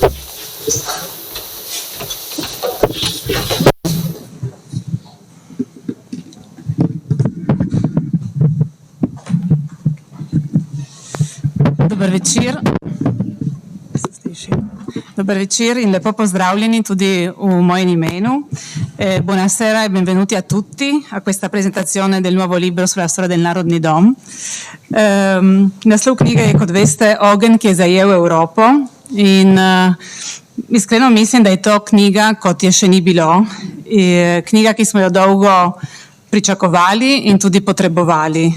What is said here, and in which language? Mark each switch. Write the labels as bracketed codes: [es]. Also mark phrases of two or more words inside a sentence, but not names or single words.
[sl] Dober večer. Dober večer in lepo pozdravljeni tudi v mojem imenu. [it] Buonasera e benvenuti a tutti a questa presentazione del nuovo libro sulla storia del Narodni dom. [sl] Naslov knjige je, kot veste, Ogenj, ki je zajel Evropo, in iskreno mislim, da je to knjiga, kot je še ni bilo. Knjiga, ki smo jo dolgo pričakovali in tudi potrebovali.